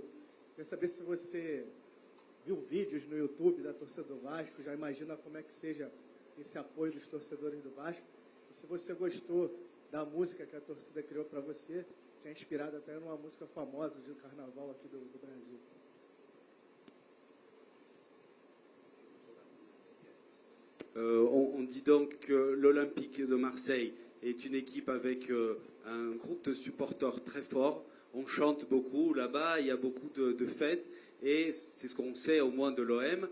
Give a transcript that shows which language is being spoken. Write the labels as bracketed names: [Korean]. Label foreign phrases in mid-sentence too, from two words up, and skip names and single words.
[Portuguese] Queria saber se você viu vídeos no YouTube da torcida do Vasco, já imagina como é que seja esse apoio dos torcedores do Vasco. E se você gostou da música que a torcida criou para você, que é inspirada até numa música famosa de carnaval aqui do Brasil. [French] On dit donc que l'Olympique de Marseille est une équipe avec un groupe de supporters très fort. On chante beaucoup là-bas, il y a beaucoup de fêtes, et c'est ce qu'on sait au moins de l'OM.